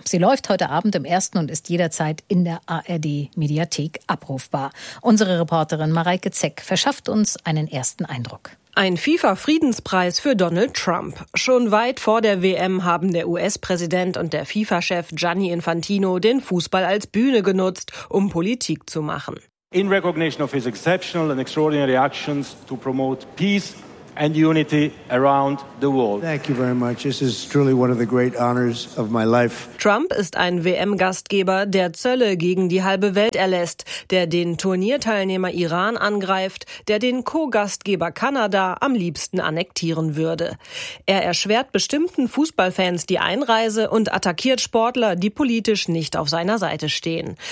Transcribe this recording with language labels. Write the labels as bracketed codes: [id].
[de] Sie läuft heute Abend im Ersten und ist jederzeit in der ARD-Mediathek abrufbar. Unsere Reporterin Mareike Zeck verschafft uns einen ersten Eindruck. Ein FIFA-Friedenspreis für Donald Trump. Schon weit vor der WM haben der US-Präsident und der FIFA-Chef Gianni Infantino den Fußball als Bühne genutzt, um Politik zu machen. [en] In recognition of his exceptional and extraordinary actions to promote peace and unity around the world. Thank you very much. This is truly one of the great honors of my life. [de] Trump ist ein WM-Gastgeber, der Zölle gegen die halbe Welt erlässt, der den Turnierteilnehmer Iran angreift, der den Co-Gastgeber Kanada am liebsten annektieren würde. Er erschwert bestimmten Fußballfans die Einreise und attackiert Sportler, die politisch nicht auf seiner Seite stehen.